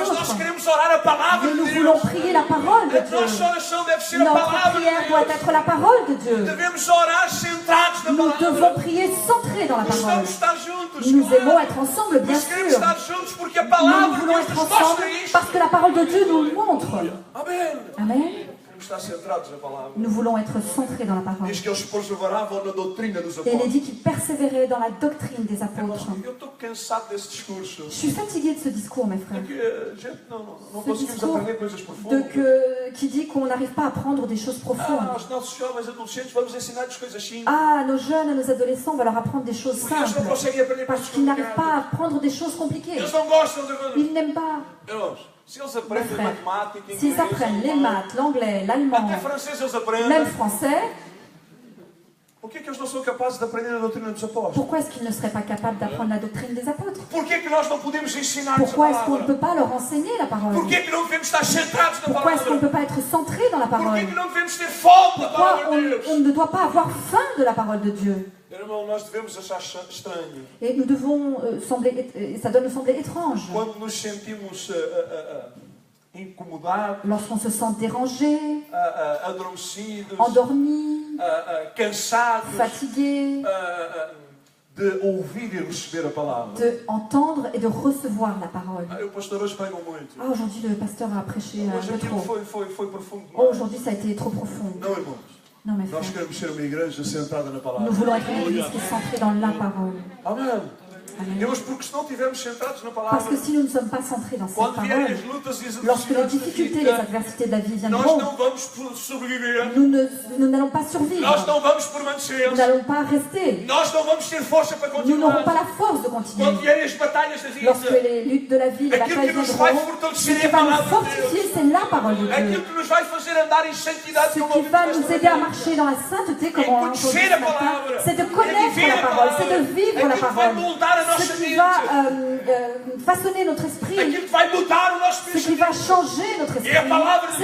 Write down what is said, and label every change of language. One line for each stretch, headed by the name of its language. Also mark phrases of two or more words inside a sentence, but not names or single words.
Portuguese: Mas nós
French: autres.
Portuguese: queremos orar a palavra
French: Mais
Portuguese: de
French: nous
Portuguese: Deus.
French: voulons prier la parole de
Portuguese: A
French: Dieu.
Portuguese: nossa oração deve ser a
French: Notre
Portuguese: palavra
French: prière
Portuguese: de
French: doit
Portuguese: Deus.
French: être la parole de Dieu.
Portuguese: Devemos orar centrados na
French: Nous
Portuguese: palavra.
French: devons prier centrés dans la parole.
Portuguese: Gostamos de estar juntos.
French: Nous
Portuguese: claro.
French: aimons être ensemble, bien
Portuguese: Mas queremos
French: sûr.
Portuguese: estar juntos porque a
French: Nous
Portuguese: palavra de
French: voulons
Portuguese: Deus
French: être
Portuguese: nos
French: ensemble
Portuguese: mostra isto.
French: parce que la parole de Dieu nous le montre.
Portuguese: Amém.
French: Amen.
Portuguese: Queremos estar centrados na palavra.
French: Nous voulons être centrés dans la parole.
Portuguese: Diz que eles perseveravam na doutrina dos
French: Et il est
Portuguese: apóstolos.
French: dit qu'ils persévéraient dans la doctrine des
Portuguese: Irmãos,
French: apôtres.
Portuguese: eu estou cansado desse discurso.
French: Je suis fatiguée de ce discours, mes frères.
Portuguese: Que a gente não
French: Ce
Portuguese: conseguimos
French: discours
Portuguese: aprender coisas profundas.
French: qui dit qu'on n'arrive pas à apprendre des choses profondes.
Portuguese: Aos nossos jovens adolescentes vamos ensinar-lhes coisas simples.
French: Ah, à nos jeunes, à nos adolescents, on va leur apprendre des choses
Portuguese: Porque eles não
French: simples.
Portuguese: conseguem aprender
French: Parce
Portuguese: coisas
French: qu'ils n'arrivent
Portuguese: complicadas.
French: pas à apprendre des choses compliquées.
Portuguese: Eles não gostam de...
French: Ils n'aiment pas.
Portuguese: Irmãos, se eles
French: Mes
Portuguese: aprendem
French: frères,
Portuguese: matemática,
French: s'ils
Portuguese: inglês,
French: apprennent les
Portuguese: alemão,
French: maths, l'anglais, l'allemand,
Portuguese: até francês eles aprendem,
French: même français,
Portuguese: por que eles não são capazes de aprender a doutrina dos apóstolos?
French: pourquoi est-ce qu'ils ne seraient pas capables d'apprendre la doctrine des apôtres?
Portuguese: Por que nós não podemos ensinar-lhes a
French: Pourquoi est-ce qu'on ne
Portuguese: palavra?
French: peut pas leur enseigner la parole?
Portuguese: Por que não devemos estar centrados na
French: Pourquoi est-ce qu'on ne
Portuguese: palavra?
French: peut pas être centré dans la
Portuguese: Por
French: parole?
Portuguese: que não devemos ter fome da
French: Pourquoi
Portuguese: palavra de Deus?
French: on ne doit pas avoir faim de la parole de Dieu?
Portuguese: Irmão, nós devemos achar estranho
French: Et nous devons ça doit nous sembler étrange
Portuguese: quando nos sentimos incomodados,
French: lorsqu'on se sent dérangé,
Portuguese: adormecidos,
French: endormi,
Portuguese: cansados
French: fatigué,
Portuguese: de ouvir e receber a palavra.
French: de entendre et de recevoir la parole.
Portuguese: O pastor hoje pregou muito.
French: Ah, aujourd'hui le pasteur a prêché un
Portuguese: Hoje
French: peu
Portuguese: aquilo
French: trop.
Portuguese: foi profundo
French: Oh,
Portuguese: demais.
French: aujourd'hui ça a été trop profond.
Portuguese: Não, irmãos.
French: Non, mes
Portuguese: Nós
French: frères,
Portuguese: queremos ser uma igreja centrada na palavra.
French: nous voulons être une église qui est centrée dans la parole.
Portuguese: Amém.
French: Amen.
Portuguese: Irmãos, porque se não estivermos centrados na
French: Parce
Portuguese: palavra,
French: que si nous ne sommes pas centrés dans cette
Portuguese: quando vierem
French: parole,
Portuguese: as lutas e as
French: lorsque les
Portuguese: adversidades da
French: difficultés, les
Portuguese: vida,
French: adversités de la vie
Portuguese: nós
French: viendront,
Portuguese: não vamos sobreviver.
French: nous n'allons pas survivre.
Portuguese: Nós não vamos
French: Nous
Portuguese: permanecer.
French: n'allons pas rester.
Portuguese: Nós não vamos ter força para
French: Nous n'aurons pas
Portuguese: continuar.
French: la force de
Portuguese: Quando
French: continuer.
Portuguese: vierem as batalhas da
French: Lorsque
Portuguese: vida,
French: les luttes de la vie, les
Portuguese: aquilo
French: batailles
Portuguese: que nos vai
French: viendront, ce
Portuguese: fortalecer
French: qui
Portuguese: é a
French: va nous
Portuguese: palavra de
French: fortifier,
Portuguese: Deus.
French: c'est la parole de Dieu.
Portuguese: Aquilo que nos vai fazer andar em santidade,
French: Ce
Portuguese: como
French: qui va
Portuguese: ouvimos
French: nous
Portuguese: esta
French: aider à
Portuguese: manhã,
French: marcher dans la sainteté, comme
Portuguese: é
French: on a entendu
Portuguese: conhecer
French: ce
Portuguese: a
French: matin,
Portuguese: palavra,
French: c'est de
Portuguese: é
French: connaître
Portuguese: viver
French: la
Portuguese: a
French: parole, c'est
Portuguese: palavra,
French: de vivre la
Portuguese: aquilo que vai
French: parole.
Portuguese: moldar a nossa
French: Ce qui
Portuguese: mente,
French: va façonner notre esprit,
Portuguese: aquilo que vai mudar o nosso
French: ce qui va
Portuguese: pensamento.
French: changer notre esprit,
Portuguese: É a palavra de